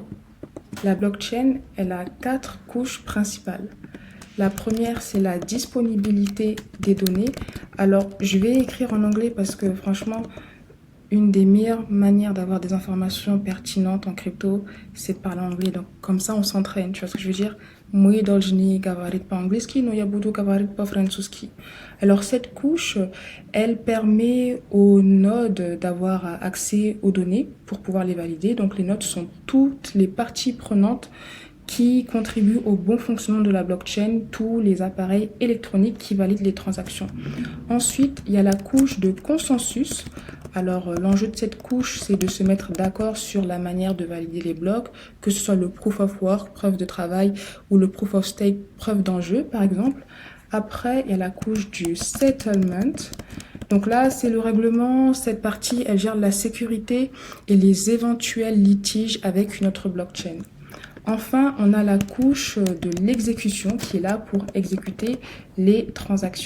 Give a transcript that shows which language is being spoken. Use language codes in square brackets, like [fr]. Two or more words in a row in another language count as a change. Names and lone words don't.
[fr] La blockchain, elle a 4 couches principales. La première, c'est la disponibilité des données. Alors, je vais écrire en anglais parce que franchement, une des meilleures manières d'avoir des informations pertinentes en crypto, c'est de parler anglais. Donc, comme ça, on s'entraîne. Tu vois ce que je veux dire? Moi, [ru] должны говорить по-английски, но я буду говорить по-французски. [fr] Alors, cette couche, elle permet aux nodes d'avoir accès aux données pour pouvoir les valider. Donc, les nodes sont toutes les parties prenantes qui contribuent au bon fonctionnement de la blockchain, tous les appareils électroniques qui valident les transactions. Ensuite, il y a la couche de consensus. Alors, l'enjeu de cette couche, c'est de se mettre d'accord sur la manière de valider les blocs, que ce soit le [en] proof of work, [fr] preuve de travail, ou le [en] proof of stake, [fr] preuve d'enjeu, par exemple. Après, il y a la couche du settlement. Donc là, c'est le règlement. Cette partie, elle gère la sécurité et les éventuels litiges avec une autre blockchain. Enfin, on a la couche de l'exécution qui est là pour exécuter les transactions.